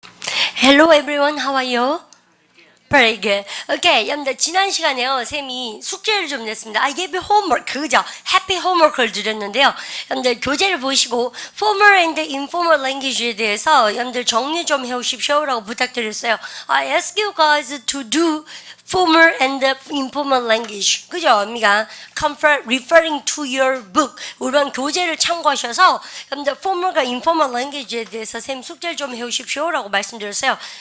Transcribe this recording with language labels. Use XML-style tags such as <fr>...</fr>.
<en>Hello everyone, how are you? Very good.</en> <ko>Okay, 여러분들 지난 시간에요 쌤이 숙제를 좀 냈습니다.</ko> <en>I gave you homework,</en> <ko>그죠? Happy homework를 드렸는데요. 여러분들 교재를 보시고</ko> <en>formal and informal language</en> <ko>에 대해서 여러분들 정리 좀 해오십시오라고 부탁드렸어요.</ko> <en>I ask you guys to do formal and informal language.</en> <ko>그죠? 언니가</ko> <en>referring to your book.</en> <ko>우선 교재를 참고하셔서 여러분들 formal과 informal language에 대해서 쌤 숙제를 좀 해오십시오라고 말씀드렸어요.</ko>